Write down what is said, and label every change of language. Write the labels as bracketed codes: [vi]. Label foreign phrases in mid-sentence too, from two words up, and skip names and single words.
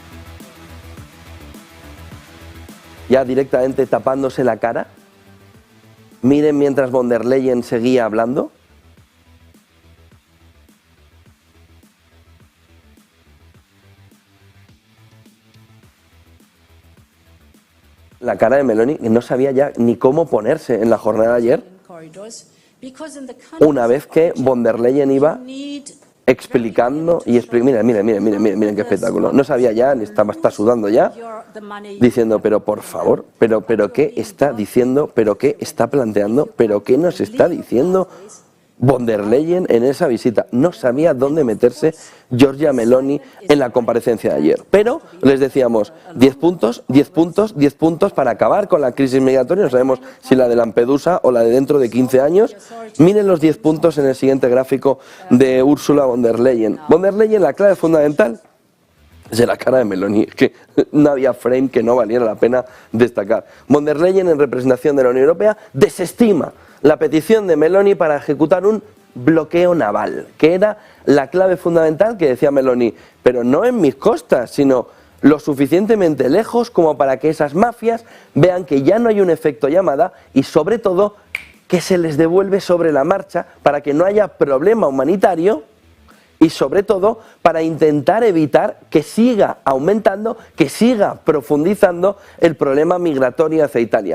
[es] Ya directamente tapándose la cara, Miren mientras von der Leyen seguía hablando. La cara de Meloni, que no sabía ya ni cómo ponerse en la jornada de ayer, una vez que von der Leyen iba explicando y explicando. Miren qué espectáculo. No sabía ya, está sudando ya, diciendo, pero por favor, pero qué está diciendo, pero qué está planteando, pero qué nos está diciendo von der Leyen en esa visita. No sabía dónde meterse Giorgia Meloni en la comparecencia de ayer. Pero les decíamos 10 puntos, 10 puntos, 10 puntos para acabar con la crisis migratoria. No sabemos si la de Lampedusa o la de dentro de 15 años. Miren los 10 puntos en el siguiente gráfico de Ursula von der Leyen. Von der Leyen, la clave fundamental es de la cara de Meloni, que no había frame que no valiera la pena destacar. Von der Leyen, en representación de la Unión Europea, desestima la petición de Meloni para ejecutar un bloqueo naval, que era la clave fundamental que decía Meloni, pero no en mis costas, sino lo suficientemente lejos como para que esas mafias vean que ya no hay un efecto llamada y sobre todo que se les devuelve sobre la marcha para que no haya problema humanitario y sobre todo para intentar evitar que siga aumentando, que siga profundizando el problema migratorio hacia Italia.